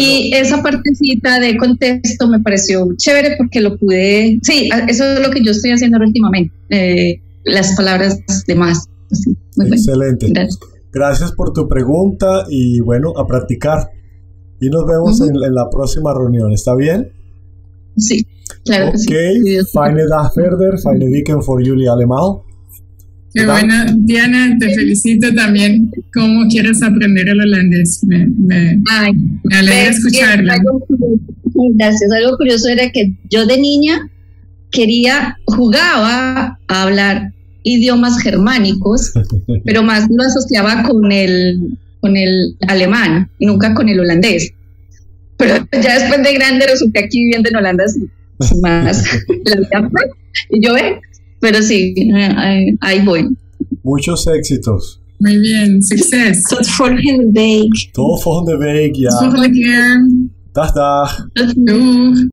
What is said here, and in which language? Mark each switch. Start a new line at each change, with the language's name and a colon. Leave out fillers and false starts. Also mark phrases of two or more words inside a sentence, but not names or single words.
Spanish: Y esa partecita de contexto me pareció chévere porque lo pude, eso es lo que yo estoy haciendo últimamente, las palabras de más. Así, muy excelente. Bueno. Gracias por tu pregunta y bueno, a practicar. Y nos vemos en la próxima reunión, ¿está bien? Sí, claro que sí.
Dutch: Fijne dag verder, fijne weekend voor jullie allemaal.
Spanish: Qué bueno, Diana, te felicito también. ¿Cómo quieres aprender el holandés? Me alegra escucharlo. Gracias. Algo curioso era que yo de niña jugaba a hablar idiomas germánicos, pero más lo asociaba con el alemán, nunca con el holandés. Pero ya después de grande resulté aquí viviendo en Holanda más la vida. Y yo pero sí, ahí voy. Muchos éxitos. Muy bien, success.
Dutch: Tot volgende week. Tot volgende week, ja. Tot volgende keer. Dag. Doeg.